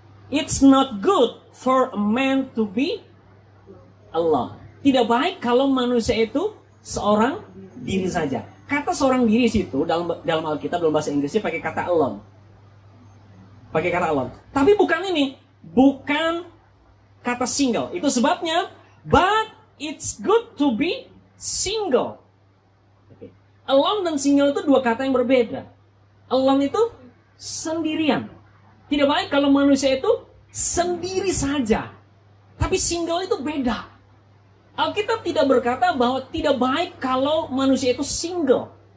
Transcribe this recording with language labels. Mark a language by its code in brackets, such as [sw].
[en] It's not good for a man to be alone. [id] Tidak baik kalau manusia itu seorang diri saja. Kata seorang diri situ dalam Alkitab dalam bahasa Inggrisnya pakai kata alone. Pakai kata alone. Tapi bukan ini, bukan kata single. Itu sebabnya, [en] but it's good to be single. Okay. [id] Alone dan single itu 2 kata yang berbeda. Alone itu sendirian. Tidak baik kalau manusia itu sendiri saja. Tapi single itu beda. Alkitab tidak berkata bahwa tidak baik kalau manusia itu single.